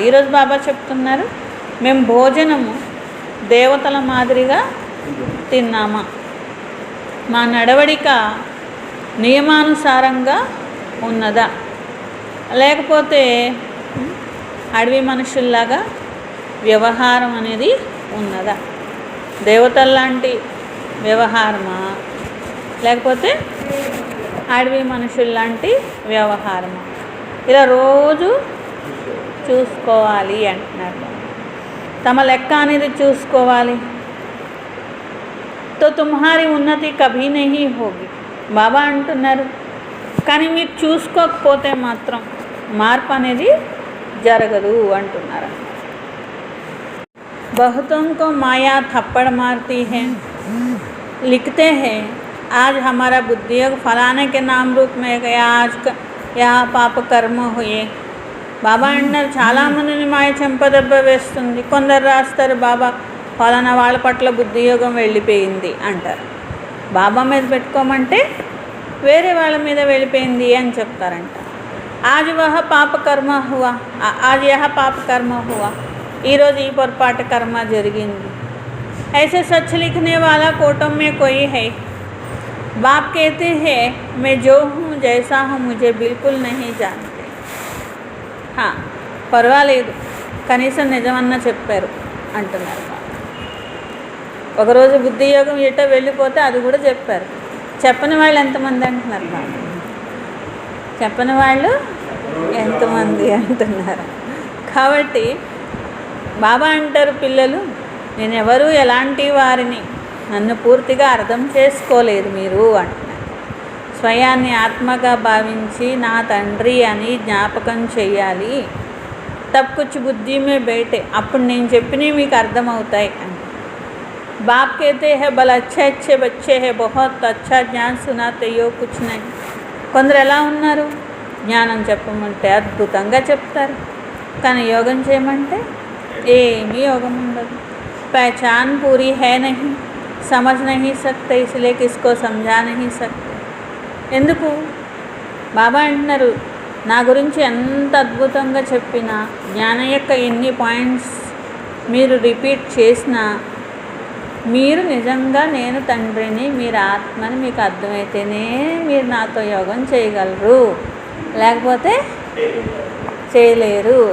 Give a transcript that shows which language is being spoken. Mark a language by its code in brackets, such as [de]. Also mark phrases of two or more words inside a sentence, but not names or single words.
[te] ఈరోజు బాబా చెప్తున్నారు, మేము భోజనము దేవతల మాదిరిగా తిన్నామా, మా నడవడిక నియమానుసారంగా ఉన్నదా, లేకపోతే అడవి మనుషుల్లాగా వ్యవహారం అనేది ఉన్నదా, దేవతల్లాంటి వ్యవహారమా, లేకపోతే అడవి మనుషుల్లాంటి వ్యవహారం. ఇలా రోజు చూసుకోవాలి అంటున్నారు. తమ లెక్క అనేది చూసుకోవాలి. [hi] तो तुम्हारी उन्नति कभी नहीं होगी [te] బాబా అంటున్నారు. కానీ మీరు చూసుకోకపోతే మాత్రం మార్పు అనేది జరగదు అంటున్నారు. [hi] बहुतों को माया थप्पड़ मारती है. लिखते हैं आज हमारा बुद्धियोग फलाने के नाम रूप में गया, आज यहाँ पाप कर्म हुए. [te] బాబా అంటున్నారు చాలామందిని మాయ చెంపదెబ్బ వేస్తుంది. కొందరు రాస్తారు బాబా ఫలానా వాళ్ళ పట్ల బుద్ధియోగం వెళ్ళిపోయింది అంటారు. బాబా మీద పెట్టుకోమంటే వేరే వాళ్ళ మీద వెళ్ళిపోయింది అని చెప్తారంట. [hi] आज वह पाप कर्म हुआ, आज यह पाप कर्म हुआ, [te] ఈరోజు ఈ పొరపాటు కర్మ జరిగింది. [hi] ऐसे सच लिखने वाला कोटों में कोई है. बाप कहते हैं मैं जो हूँ जैसा हूँ मुझे बिल्कुल नहीं जानते. [te] పర్వాలేదు కనీసం నిజమన్నా చెప్పారు అంటున్నారు. ఒకరోజు బుద్ధియోగం ఎటో వెళ్ళిపోతే అది కూడా చెప్పారు. చెప్పని వాళ్ళు ఎంతమంది అంటున్నారు బాబా? చెప్పని వాళ్ళు ఎంతమంది అంటున్నారు. కాబట్టి బాబా అంటారు పిల్లలు నేను ఎవరు ఎలాంటి వారిని నన్ను పూర్తిగా అర్థం చేసుకోలేదు మీరు అంటున్నారు. స్వయాన్ని ఆత్మగా భావించి నా తండ్రి అని జ్ఞాపకం చేయాలి. [hi] तब कुछ बुद्धि में बैठे, [te] అప్పుడు నేను చెప్పినవి మీకు అర్థమవుతాయి అని. [hi] బాప్ कहते हैं బల్ अच्छे अच्छे बच्चे हैं बहुत अच्छा ज्ञान सुनाते हो कुछ नहीं. [te] కొందరు ఎలా ఉన్నారు, జ్ఞానం చెప్పమంటే అద్భుతంగా చెప్తారు, కానీ యోగం చేయమంటే ఏమీ యోగం ఉండదు. [hi] पहचान पूरी है नहीं, समझ नहीं सकते, इसलिए किसको समझा नहीं सकते. [te] ఎందుకు బాబా అంటున్నారు నా గురించి ఎంత అద్భుతంగా చెప్పినా జ్ఞానం యొక్క ఎన్ని పాయింట్స్ మీరు రిపీట్ చేసినా మీరు నిజంగా నేను తండ్రిని మీరు ఆత్మని మీకు అర్థమైతేనే మీరు నాతో యోగం చేయగలరు, లేకపోతే చేయలేరు.